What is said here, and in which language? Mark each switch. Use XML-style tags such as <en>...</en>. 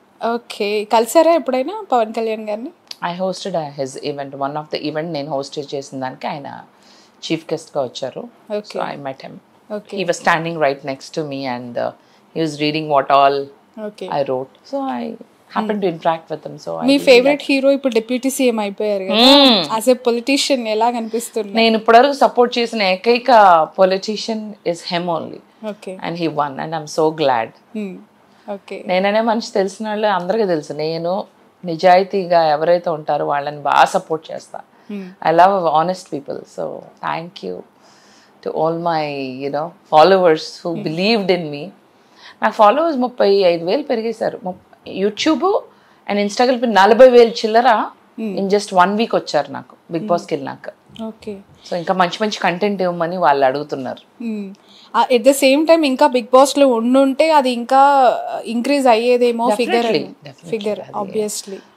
<te>Okay, కలిసారా ఎప్పుడైనా పవన్ కళ్యాణ్ గారిని?</te> <en>I hosted his event. One of the event</en> <te>నేను హోస్ట్ చేసిన దానికి ఆయన చీఫ్ గెస్ట్గా వచ్చారు.</te> <en>So I met him. He was standing right next to me and he was reading what all I wrote. So I happened to interact with him. So</en> <te>మీ favourite hero ఇప్పుడు deputy CM అయిపోయారు కదా,</te> <en>as a politician</en> <te>ఎలా కనిపిస్తుంది? నేను ఇప్పటివరకు support చేసిన ఏకైక politician</te> <en>Is him only. And he won and I'm so glad.</en> <te>నేననే మనిషి తెలిసిన వాళ్ళు అందరికీ తెలుసు. నేను నిజాయితీగా ఎవరైతే ఉంటారో వాళ్ళని బాగా సపోర్ట్ చేస్తా.</te> <en>I love honest people. So thank you to all my followers who believed in me.</en> <te>నా ఫాలోవర్స్ 35,000 పెరిగేశారు. యూట్యూబ్ అండ్ ఇన్స్టాగ్రామ్ 40,000 చిల్లర</te> <en>in just 1 week</en> <te>వచ్చారు నాకు బిగ్ బాస్కి వెళ్ళినాక. ఓకే, సో ఇంకా మంచి మంచి కంటెంట్ ఇవ్వమని వాళ్ళు అడుగుతున్నారు.</te> <en>at the same time</en> <te>ఇంకా బిగ్ బాస్ లో ఉండుంటే అది ఇంకా ఇంక్రీజ్ అయ్యేదేమో ఫిగర్ ఆబ్వియస్లీ.</te>